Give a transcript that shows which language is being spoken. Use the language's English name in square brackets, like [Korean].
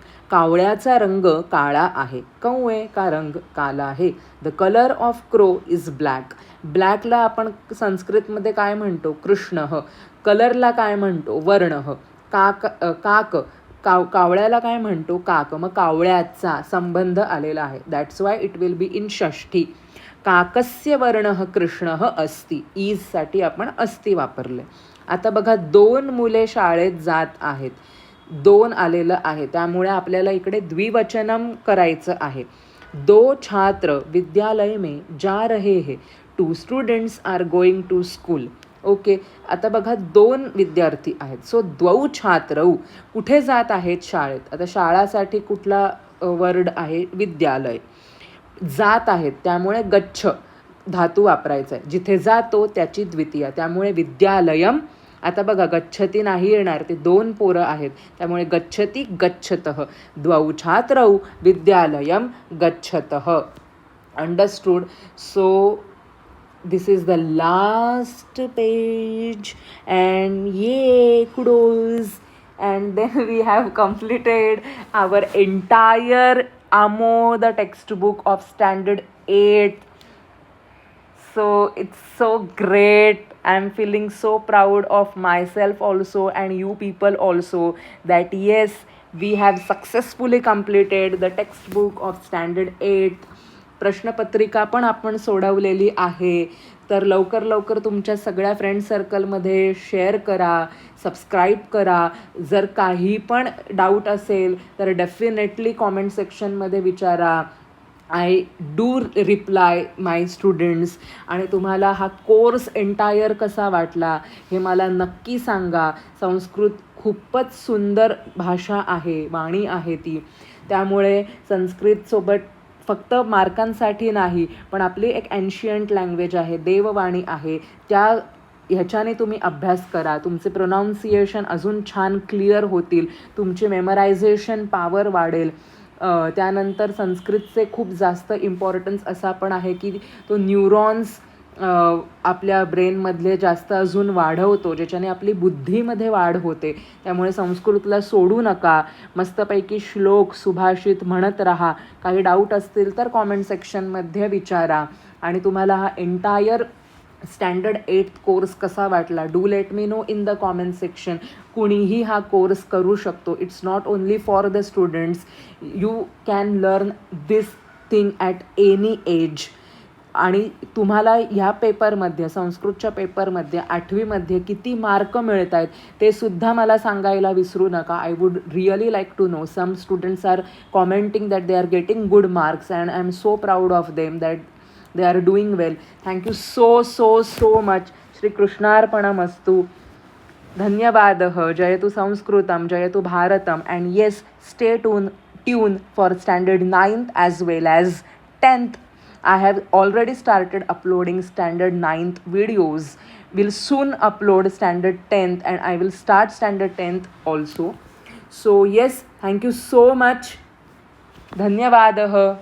[Marathi] कावळ्याचा रंग काळा आहे. [Hindi] कौवे का रंग काला आहे. [English] The colour of crow is black. [Marathi] ब्लॅकला आपण संस्कृतमध्ये काय म्हणतो? कृष्णः. कलरला काय म्हणतो? वर्णः. काक कावळ्याला काय म्हणतो? काक. मग कावळ्याचा संबंध आलेला आहे. [English] That's why it will be in षष्ठी. [Sanskrit] काकस्य वर्णः कृष्णः अस्ति. [Marathi] ईजसाठी आपण अस्ति वापरले. आता बघा 2 मुले शाळेत जात आहेत. 2 आलेलं आहे, त्यामुळे आपल्याला इकडे द्विवचनम करायचं आहे. [Hindi] 2 छात्र विद्यालय में जा रहे हैं. [English] 2 students are going to school. Okay. [Marathi] आता बघा 2 विद्यार्थी आहेत. सो [Sanskrit] द्वौ छात्रौ [Marathi] कुठे जात आहेत? शाळेत. आता शाळासाठी कुठला वर्ड आहे? विद्यालय. जात आहेत त्यामुळे गच्छ धातू वापरायचा आहे. जिथे जातो त्याची द्वितीया, त्यामुळे विद्यालयम. आता बघा गच्छती नाही येणार, ते 2 पोरं आहेत, त्यामुळे गच्छती गच्छतः. [Sanskrit] द्वौ छात्रौ Vidyalayam गच्छतः. Understood? [English] So this is the last page and yay, kudos. And then we have completed our entire AMO, the textbook of standard 8. So it's so great. I'm feeling so proud of myself also and you people also that yes, we have successfully completed the textbook of standard 8. [Marathi] प्रश्नपत्रिका पण आपण सोडवलेली आहे. तर लवकर लवकर तुमच्या सगळ्या friend सर्कलमध्ये शेअर करा, सबस्क्राईब करा. जर काही पण डाऊट असेल तर डेफिनेटली कॉमेंट सेक्शनमध्ये विचारा. [English] I do reply my students. [Marathi] आणि तुम्हाला हा कोर्स एंटायर कसा वाटला हे मला नक्की सांगा. संस्कृत खूपच सुंदर भाषा आहे, वाणी आहे ती. त्यामुळे संस्कृतसोबत फक्त मार्कांसाठी नाही, पण आपली एक एन्शियंट लँग्वेज आहे, देववाणी आहे, ह्याच्याने तुम्ही अभ्यास करा. तुमचे प्रोनाऊन्सिएशन अजून छान क्लिअर होतील, तुमची मेमरायझेशन पॉवर वाढेल. त्यानंतर संस्कृतचे खूप जास्त इम्पॉर्टन्स असा पण आहे की तो न्यूरॉन्स आपल्या ब्रेनमधले जास्त अजून वाढवतो, ज्याच्याने आपली बुद्धीमध्ये वाढ होते. त्यामुळे संस्कृतला सोडू नका. मस्तपैकी श्लोक सुभाषित म्हणत राहा. काही डाऊट असतील तर कॉमेंट सेक्शनमध्ये विचारा. आणि तुम्हाला हा एंटायर स्टँडर्ड 8th कोर्स कसा वाटला, [English] Do let me know in the comment section. [Marathi] कुणीही हा कोर्स करू शकतो. [English] It's not only for the students. You can learn this thing at any age. [Marathi] आणि तुम्हाला ह्या पेपरमध्ये, संस्कृतच्या पेपरमध्ये 8वीमध्ये किती मार्क मिळत आहेत ते सुद्धा मला सांगायला विसरू नका. [English] I would really like to know. Some students are commenting that they are getting good marks and I am so proud of them that they are doing well. Thank you so so so much. [Sanskrit] श्रीकृष्णार्पणमस्तु. धन्यवादः. जयतु संस्कृतं, जयतु Bharatam. [English] And yes, stay tune for standard 9th as well as 10th. I have already started uploading standard 9th videos. Will soon upload standard 10th and I will start standard 10th also. So yes, thank you so much. धन्यवादः.